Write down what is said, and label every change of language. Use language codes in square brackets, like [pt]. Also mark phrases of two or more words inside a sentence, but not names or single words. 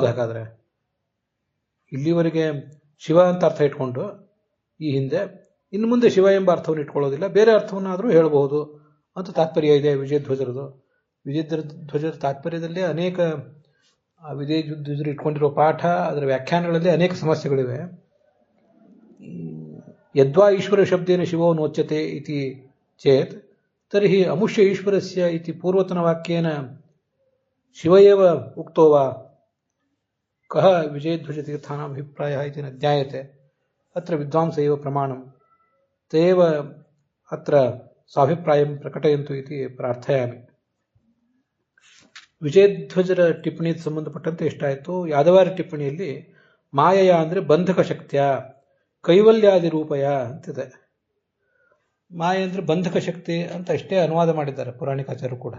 [kn] ಹಾಗಾದ್ರೆ ಇಲ್ಲಿವರೆಗೆ ಶಿವ ಅಂತ ಅರ್ಥ ಇಟ್ಕೊಂಡು ಈ ಹಿಂದೆ, ಇನ್ನು ಮುಂದೆ ಶಿವ ಎಂಬ ಅರ್ಥವನ್ನು ಇಟ್ಕೊಳ್ಳೋದಿಲ್ಲ, ಬೇರೆ ಅರ್ಥವನ್ನಾದರೂ ಹೇಳಬಹುದು ಅಂತ ತಾತ್ಪರ್ಯ ಇದೆ ವಿಜಯಧ್ವಜರದು. ವಿಜಯಧ್ವಜರ ತಾತ್ಪರ್ಯದಲ್ಲಿ ಅನೇಕ ವಿಜಯಧ್ವಜರು ಇಟ್ಕೊಂಡಿರೋ ಪಾಠ, ಅದರ ವ್ಯಾಖ್ಯಾನಗಳಲ್ಲಿ ಅನೇಕ ಸಮಸ್ಯೆಗಳಿವೆ. [sa] ಯದ್ವಾ ಈಶ್ವರ ಶಬ್ದೇನ ಶಿವೋ ನೋಚ್ಯತೆ ಇತಿ ಚೇತ್ ತರ್ಹಿ ಅಮುಷ್ಯ ಈಶ್ವರಸ್ಯ ಇತಿ ಪೂರ್ವತನ ವಾಕ್ಯೇನ ಶಿವ ಏವ ಉಕ್ತೋ ವಾ ಕಹ ವಿಜಯಧ್ವಜ ತೀರ್ಥಾನಾಂ ಅಭಿಪ್ರಾಯ ಇತಿ ನ ಜ್ಞಾಯತೆ ಅತ್ರ ವಿದ್ವಾಂಸ ಏವ ಪ್ರಮಾಣಂ ತೇವ ಅತ್ರ ಸ್ವಾಭಿಪ್ರಾಯಂ ಪ್ರಕಟಯಂತು ಇತಿ ಪ್ರಾರ್ಥಯಾಮಿ. [kn] ವಿಜಯಧ್ವಜರ ಟಿಪ್ಪಣಿಗೆ ಸಂಬಂಧಪಟ್ಟಂತೆ ಎಷ್ಟಾಯಿತು. ಯಾದವಾರ ಟಿಪ್ಪಣಿಯಲ್ಲಿ ಮಾಯಯ ಅಂದರೆ [sa] ಬಂಧಕ ಶಕ್ತಿಯ, ಕೈವಲ್ಯಾದಿ ರೂಪಯ [kn] ಅಂತಿದೆ. ಮಾಯ ಅಂದರೆ ಬಂಧಕ ಶಕ್ತಿ ಅಂತ ಅಷ್ಟೇ ಅನುವಾದ ಮಾಡಿದ್ದಾರೆ ಪುರಾಣಿಕಾಚಾರ್ಯರು ಕೂಡ.